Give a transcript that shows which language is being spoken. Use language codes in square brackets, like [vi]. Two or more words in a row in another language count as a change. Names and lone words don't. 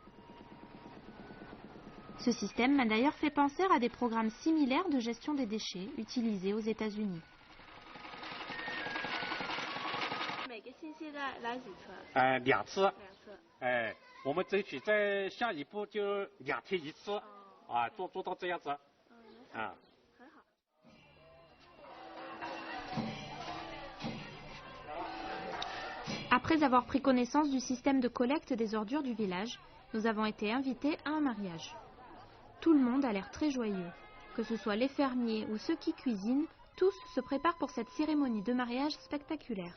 [fr] Ce système m'a d'ailleurs fait penser à des programmes similaires de gestion des déchets utilisés aux États-Unis. [zh] 2 次，我们争取在下一步就2天1次，做到这样子，啊。 [fr] Après avoir pris connaissance du système de collecte des ordures du village, nous avons été invités à un mariage. Tout le monde a l'air très joyeux. Que ce soit les fermiers ou ceux qui cuisinent, tous se préparent pour cette cérémonie de mariage spectaculaire.